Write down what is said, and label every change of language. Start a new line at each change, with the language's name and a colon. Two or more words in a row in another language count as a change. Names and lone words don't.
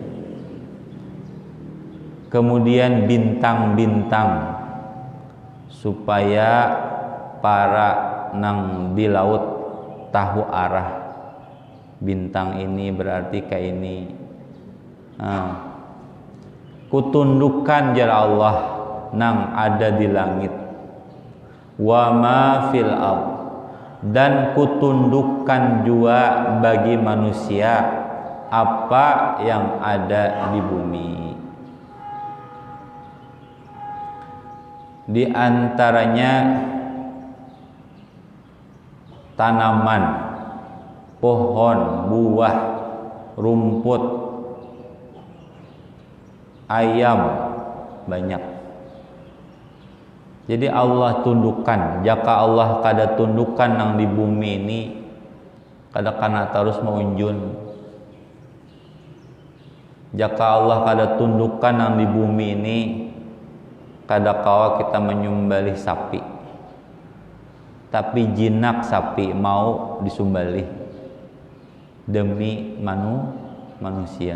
Banjar: Kemudian bintang-bintang, supaya para nang di laut tahu arah.
Indonesian: Bintang ini berarti kayak ini.
Banjar: Kutundukkan jar Allah nang ada di langit,
Arabic: وما في الأرض,
Indonesian: dan kutundukkan juga bagi manusia apa yang ada di bumi. Di antaranya tanaman, pohon, buah, rumput, ayam, banyak. Jadi Allah tundukkan.
Banjar: Jika Allah kada tundukkan nang di bumi ini, kada kana terus maunjun. Jika Allah kada tundukkan nang di bumi ini, kada kawa kita menyembelih sapi.
Indonesian: Tapi jinak sapi mau disembelih demi manusia.